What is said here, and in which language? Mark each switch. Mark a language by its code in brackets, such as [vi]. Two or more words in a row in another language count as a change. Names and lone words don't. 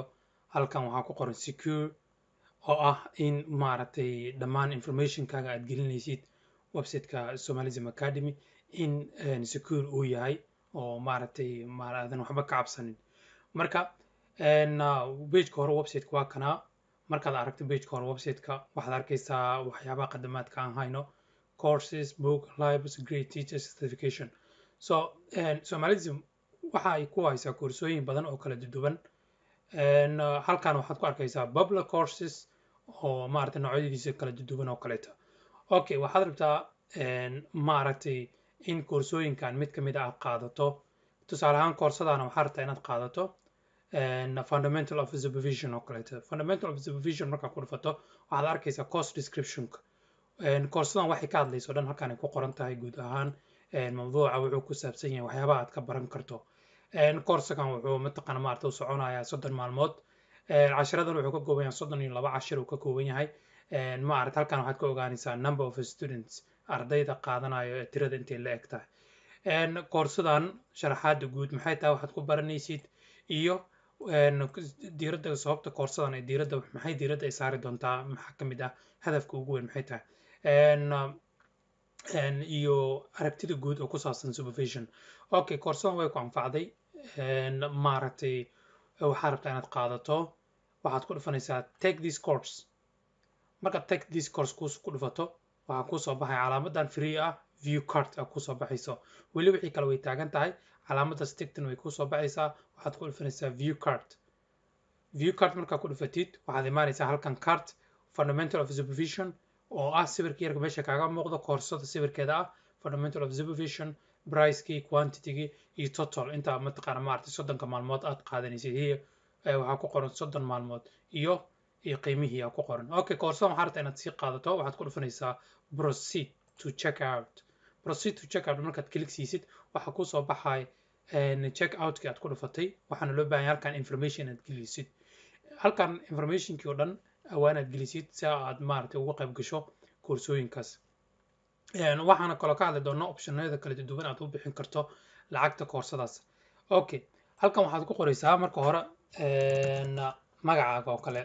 [so] halkan waxaa ku qoran secure oo ah in maaragtay dhammaan information-kaaga aad gelinaysid website-ka Somalism Academy in secure uu yahay oo maaragtay aadan waxba ka cabsanin. marka page-ka hore website-ka waa kana. markaad aragto page-ka hore website-ka waxaad arkaysaa waxyaabaha khadamaadka aan hayno: [en] courses, book, libraries, great teachers, certification. [so] Somalism waxa ay ku haysaa koorsooyin badan oo kala duwan. halkan waxaad ku arkaysaa [en] public courses [so] oo maaragtay noocyadiisa kala duwan oo kaleeta. Okay, waxaad rabtaa maaragtay in koorsooyinkan mid ka mid ah aad qaadato. tusaale ahaan koorsadaana waxaad rabtaa inaad qaadato [en] fundamental of supervision [so] oo kaleeta. [en] fundamental of supervision [so] markaad ku dhufato waxaad arkaysaa [en] course description-ka. [so] koorsadan waxay ka hadlayso dhan halkan ay ku qoran tahay guud ahaan mawduuca wuxuu ku saabsan yahay waxyaabaha aad ka baran karto. koorsakan wuxuu mataqaana maaragtay u soconayaa 30 maalmood. cashiradan wuxuu ka kooban yahay 32 cashir uu ka kooban yahay. maaragtay halkan waxaad ka ogaanaysaa [en] number of students, [so] ardayda qaadanayo tirada intay la eg tahay. koorsadan sharaxaada guud maxay tahay waxaad ku baranaysid iyo diiradda sababta koorsadan ay diiradda ay saari doontaa maxaa ka mid ah hadafka ugu weyn maxay tahay iyo aragtida guud oo ku saabsan supervision. Okay, koorsadan way ku anfacday. maaragtay waxaad rabtaa inaad qaadato waxaad ku dhufanaysaa [en] take this course. [so] markaad [en] take this course [so] ku dhufato waxaa kuu soo baxaya calaamadan free ah [en] view card [so] ah kuu soo baxayso. weli wixii kale way taagan tahay calaamadaas tigtan way kuu soo baxaysaa. waxaad ku dhufanaysaa [en] view card. view card [so] markaa ku dhufatid waxaad imaanaysaa halkan [en] card fundamental of supervision [so] oo ah sawirka yarka meesha kaaga muuqdo koorsada sawirkeeda ah [en] fundamental of supervision, [so] price-kii, quantity-gii iyo total inta mataqaana maaragtay 30 maalmood aad qaadanaysid. waxaa ku qoran 30 maalmood iyo qiimihii aa ku qoran. Okay, koorsadan waxaad rabtaa inaad sii qaadato waxaad ku dhufanaysaa [en] proceed to check out. proceed to check out [so] markaad click siisid waxaa kuu soo baxay [en] check out-kii [so] aad ku dhufatay. waxaana loo baahan yahay halkan information aad gelisid. halkan information-kii oo dhan waa inaad gelisid si aad maaragtay uga qayb gasho koorsooyinkaas. waxaana kaloo ka hadli doonaa optionada kala duwan aad u bixin karto lacagta koorsadaas. Okay, halkan waxaad ku qoraysaa marka hore magacaaga oo kale.